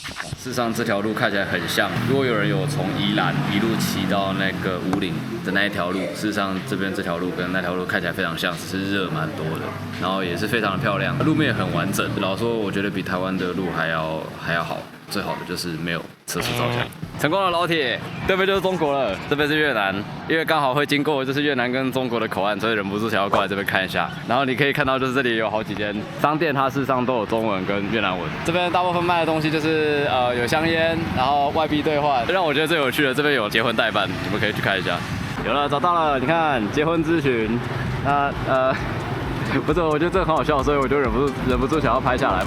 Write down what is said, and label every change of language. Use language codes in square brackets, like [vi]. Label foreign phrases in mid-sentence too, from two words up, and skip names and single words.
[zh] 事實上這條路看起來很像，如果有人有從宜蘭一路騎到那個武嶺的那一條路，事實上這邊這條路跟那條路看起來非常像，只是熱蠻多的，然後也是非常的漂亮，路面也很完整。老實說，我覺得比台灣的路還要好。最好的就是沒有測速照相。成功了，老鐵，對面就是中國了，這邊是越南，因為剛好會經過就是越南跟中國的口岸，所以忍不住想要過來這邊看一下。然後你可以看到，就是這裡有好幾間商店，它事實上都有中文跟越南文。這邊大部分賣的東西就是有香菸，然後外幣兌換。讓我覺得最有趣的，這邊有結婚代辦，你們可以去看一下。有了，找到了，你看結婚諮詢，那不是，我覺得這個很好笑，所以我就忍不住想要拍下來。